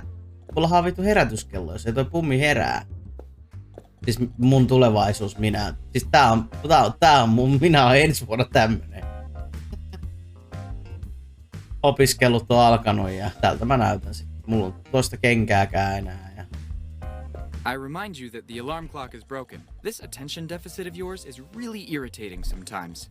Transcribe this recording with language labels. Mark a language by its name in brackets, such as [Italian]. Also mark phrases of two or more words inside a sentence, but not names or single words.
[Finnish] Mullahan on vittu herätyskello, jos ei toi pummi herää. Siis mun tulevaisuus, minä. Siis tää on mun, minä olen ensi vuonna tämmönen. Opiskelut on alkanut ja tältä mä näytän sit. Mulla on toista kenkääkään enää. Ja... [English] I remind you that the alarm clock is broken. This attention deficit of yours is really irritating sometimes.